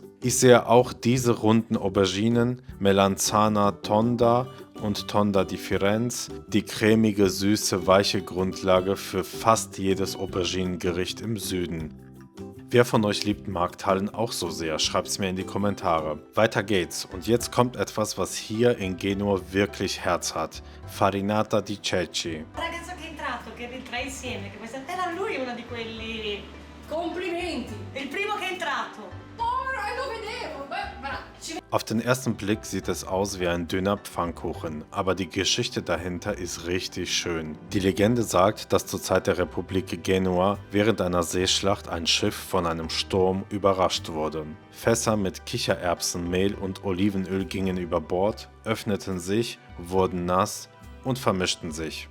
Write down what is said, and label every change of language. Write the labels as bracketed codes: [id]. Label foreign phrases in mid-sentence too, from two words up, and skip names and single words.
[de] Ich sehe auch diese runden Auberginen, Melanzana Tonda und Tonda di Firenze, die cremige, süße, weiche Grundlage für fast jedes Auberginengericht im Süden. Wer von euch liebt Markthallen auch so sehr? Schreibt's mir in die Kommentare. Weiter geht's und jetzt kommt etwas, was hier in Genua wirklich Herz hat. Farinata di Ceci. [it] Il ragazzo che è entrato, che ritrae insieme, che questa era lui uno di quelli. Complimenti! Il primo che è entrato. Lo vedevo! Beh, ma [de] Auf den ersten Blick sieht es aus wie ein dünner Pfannkuchen, aber die Geschichte dahinter ist richtig schön. Die Legende sagt, dass zur Zeit der Republik Genua während einer Seeschlacht ein Schiff von einem Sturm überrascht wurde. Fässer mit Kichererbsenmehl und Olivenöl gingen über Bord, öffneten sich, wurden nass und vermischten sich.